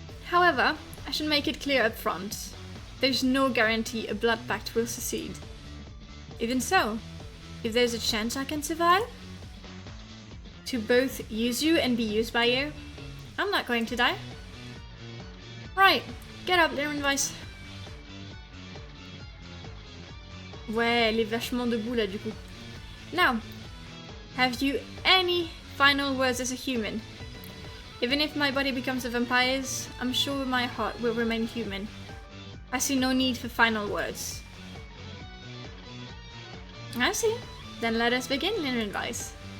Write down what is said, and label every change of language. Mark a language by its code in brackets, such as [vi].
[en] However, I should make it clear up front. There's no guarantee a blood pact will succeed. Even so, if there's a chance I can survive, to both use you and be used by you, I'm not going to die. Right, get up there, Weiss. [fr] Ouais, elle est vachement debout là du coup. [en] Now, have you any final words as a human? Even if my body becomes a vampire's, I'm sure my heart will remain human. I see no need for final words. I see. Then let us begin, Linrain Weiss.